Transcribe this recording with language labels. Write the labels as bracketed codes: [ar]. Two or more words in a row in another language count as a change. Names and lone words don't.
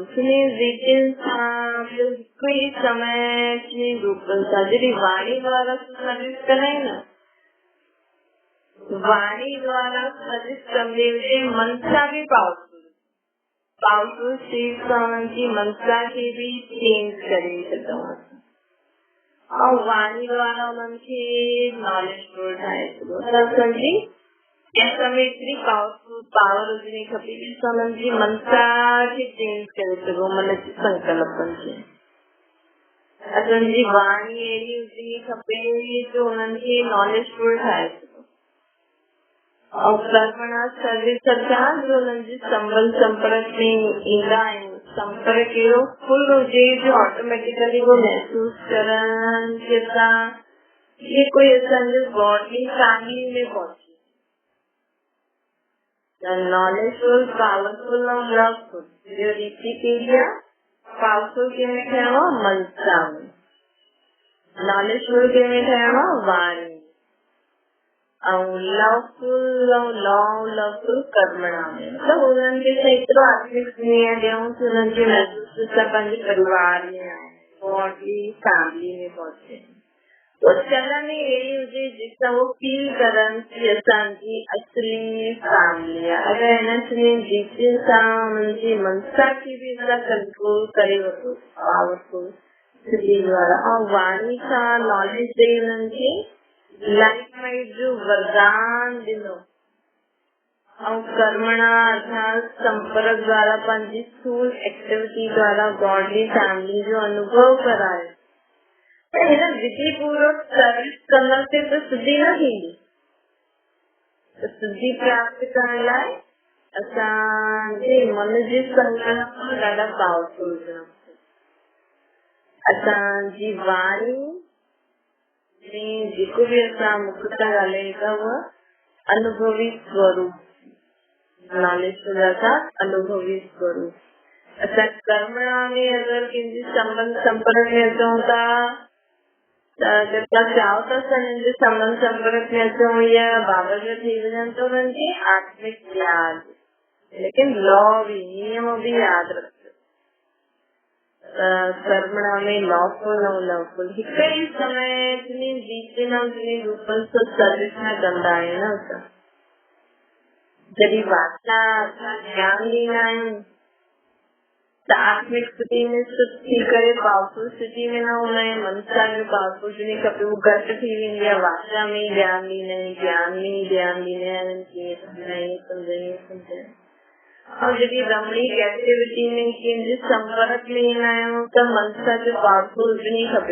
[sd] रीतियुनि सां हिकु ई समय टे रूपनि सां। जॾहिं वाणी द्वारा सर्विस कंदा आहियूं न, वाणी द्वारा सर्विस कंदे हुए मन सां बि पावरफुल चीज सां उन्हनि जी मनसा खे बि चेंज करे सघूं। और वाणी द्वारा उन्हनि खे नॉलेजफुल ठाहे सघो। त असांजी कंहिं में एतिरी पावर हुजणी खपे कि असां उन्हनि जी मनसा खे चेंज करे सघूं, मन जे संकल्पनि खे। असांजी वाणी अहिड़ी हुजणी खपे जो उन्हनि खे नॉलेजफुल ठाहे सघे और कर्मणा सर्विस जो उन्हनि जे संबंध संपर्क में ईंदा आहिनि। संपर्क अहिड़ो फुल हुजे जो ऑटोमेटिकली वो महसूस करनि कि असां ये कोई असांजे [en] godly family [sd] में पहुचे। [en] knowledgeful, powerful [sd] और लवफुल जो रीति कहिड़ी आहे। पावरफुल कंहिंमें ठहिणो आहे? मनसा में। नॉलेजफुल कंहिंमें ठहिणो आहे? वाणी। और लवफुल कर्मणा में। मतलब उन्हनि खे एतिरो आत्मिक स्नेह ॾियूं कि उन्हनि खे महसूस था पंहिंजे परिवार में आहिनि, [en] godly family [sd] में पहुचे। तो चलन ही अहिड़ी हुजे जिसां वो फील करनि कि असांजी असली फैमिली आहे। अगरि हिन सॼे रीतियुनि सां उन्हनि जी मनसा खे बि असां कंट्रोल करे वठूं पावरफुल स्थिति द्वारा और वाणी सां नॉलेज ॾेई उन्हनि खे लाइफ में जो वरदान ॾिनो और कर्मणा अर्थात संपर्क द्वारा पंहिंजी स्थूल एक्टिविटी द्वारा [en] godly family [sd] जो अनुभव करायो। त हिन विधि पूर्वक सर्विस करण से तो सिद्धि न थींदी। तो सिद्धि प्राप्त करण लाइ असांजे मन जे संकल्प ॾाढा पावरफुल हुजणा। असांजी वाणी में जेको भी असां मुख तां ॻाल्हायूं था उहा अनुभवी स्वरूप नॉलेजफुल अर्थात अनुभवी स्वरूप। असां कर्मणा में अगरि कंहिंजे संबंध संपर्क में अचूं था त [hi] जब तक चाहो [sd] था हिननि जे संबंध संपर्क में अचूं या बाबा जो थी वञनि त उन्हनि खे आत्मिक याद लेकिन लॉ भी नियम भी याद रखो। कर्मणा में लॉफुल और लवफुल हिकु ई समय जिनी रीतियुनि ऐं जिनी रूपनि सां सर्विस में कंदा आहियूं न असां। जॾहिं वाचा असां ज्ञान ॾींदा आहियूं त आत्मिक स्थिति में स्थित थी करे पावरफुल स्थिति में न हूंदा आहियूं। मनसा में पावरफुल हुजणी खपे, वो घटि थी वेंदी आहे। वाचा में ज्ञान ॾींदा आहियूं, ज्ञान में ध्यान ॾींदा आहियूं, कीअं सम्झायूं। और जॾहिं रमणीक एक्टिविटी में कंहिंजे संपर्क में ईंदा आहियूं त मनसा जो पावरफुल हुजणी खपे।